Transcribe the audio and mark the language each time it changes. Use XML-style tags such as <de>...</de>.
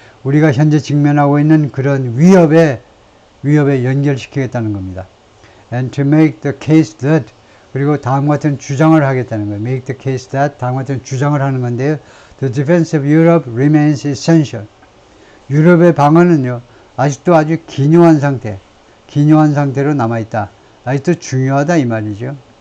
<ko>우리가 현재 직면하고 있는 그런 위협에 연결시키겠다는 겁니다.</ko> <en>And to make the case that,</en> <ko>그리고 다음과 같은 주장을 하겠다는 거예요.</ko> <en>Make the case that,</en> <ko>다음과 같은 주장을 하는 건데요.</ko> <en>The defense of Europe remains essential.</en> <ko>유럽의 방어는요, 아직도 아주 기묘한 상태로 남아있다. 아직도 중요하다 이 말이죠.</ko>